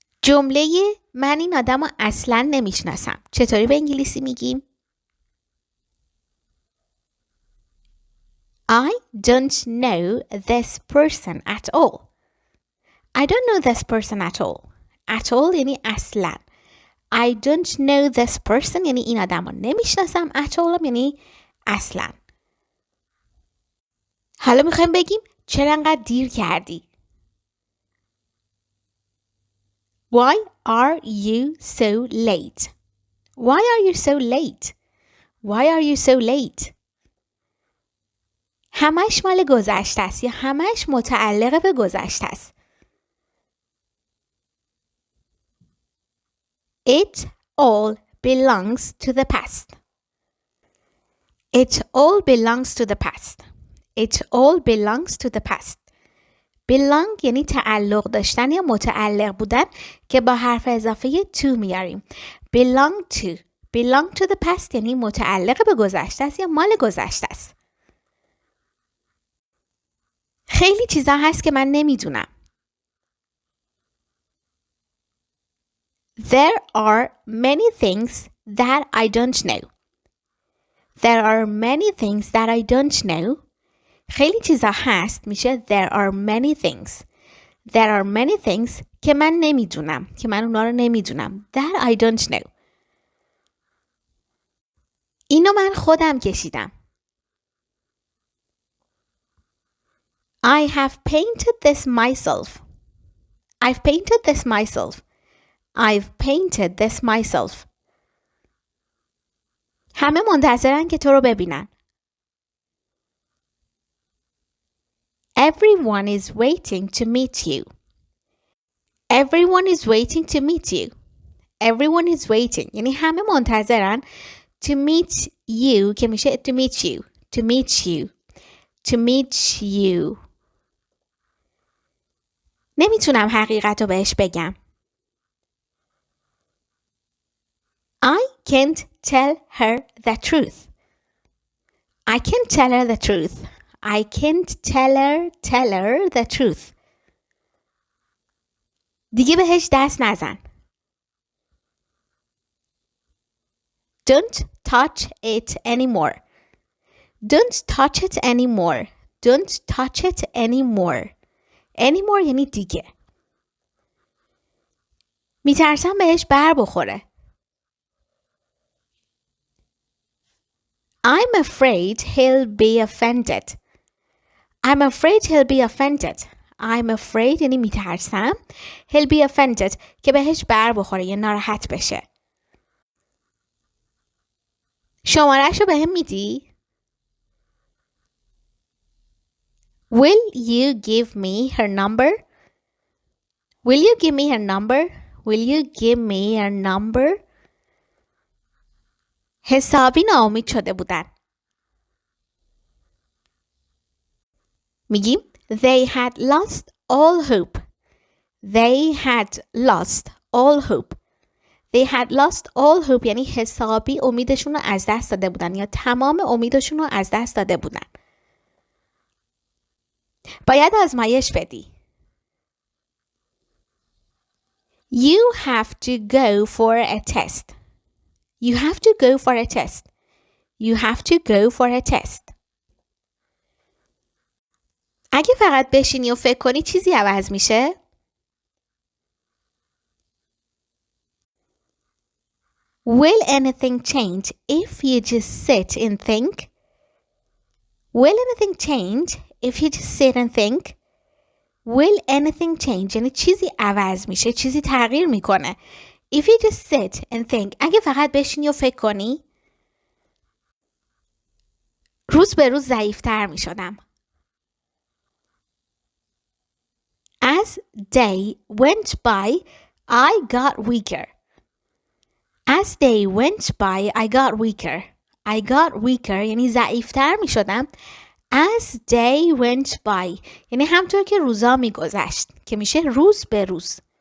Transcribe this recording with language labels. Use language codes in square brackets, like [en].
[fa] جمله من این آدم رو اصلا نمیشناسم چطوری به انگلیسی میگیم؟ [en] I don't know this person at all. I don't know this person at all. At all [fa] یعنی اصلا. [en] I don't know this person [fa] یعنی این آدم رو نمیشناسم. [en] At all [fa] یعنی اصلا. حالا میخوایم بگیم چرا انقدر دیر کردی؟ [en] Why are you so late? Why are you so late? Why are you so late? [fa] همش مال گذشته است یا همش متعلق به گذشته است. [en] It all belongs to the past. It all belongs to the past. It all belongs to the past. [fa] belong یعنی تعلق داشتن یا متعلق بودن که با حرف اضافه to میاریم. [en] belong to. belong to the past [fa] یعنی متعلق به گذشته است یا مال گذشته است. خیلی چیزا هست که من نمیدونم. [en] There are many things that I don't know. There are many things that I don't know. [fa] خیلی چیزا هست میشه [en] there are many things. There are many things [fa] که من نمیدونم. که من اونا رو نمیدونم. [en] That I don't know. [fa] اینو من خودم کشیدم. [en] I have painted this myself. I've painted this myself. I've painted this myself. [fa] همه منتظرن که تو رو ببینن. [en] Everyone is waiting to meet you. Everyone is waiting to meet you. Everyone is waiting. [fa] یعنی همه منتظرن [en] to meet you [fa] که میشه [en] to meet you. To meet you. To meet you. [fa] نمیتونم حقیقت رو بهش بگم. [en] I can't tell her the truth. I can't tell her the truth. I can't tell her the truth. [fa] دیگه بهش دست نزن. [en] Don't touch it anymore. Don't touch it anymore. Don't touch it anymore. [fa] Anymore یعنی دیگه. میترسم بهش بر بخوره. [en] I'm afraid he'll be offended. I'm afraid he'll be offended. I'm afraid [fa] یعنی میترسم. [en] He'll be offended [fa] که بهش بر بخوره یا ناراحت بشه. شماره‌شو بهم میدی؟ [en] Will you give me her number? Will you give me her number? Will you give me her number? [fa] حسابی ناامید شده بودن. میگیم [en] they had lost all hope. They had lost all hope. They had lost all hope [fa] یعنی حسابی امیدشون رو از دست داده بودن یا تمام امیدشون رو از دست داده بودن. باید آزمایش بدی. [en] You have to go for a test. You have to go for a test. You have to go for a test. [fa] اگه فقط بشینی و فکر کنی چیزی عوض میشه؟ [en] Will anything change if you just sit and think? Will anything change if you just sit and think? Will anything change [fa] یعنی چیزی عوض میشه، چیزی تغییر میکنه. [en] If you just sit and think [fa] اگه فقط بشینی و فکر کنی روز به روز ضعیفتر میشدم. [en] As day went by I got weaker. As day went by I got weaker. I got weaker [fa] یعنی ضعیفتر میشدم. [en] As day went by [fa] یعنی همطور که روزا میگذشت که میشه روز به روز.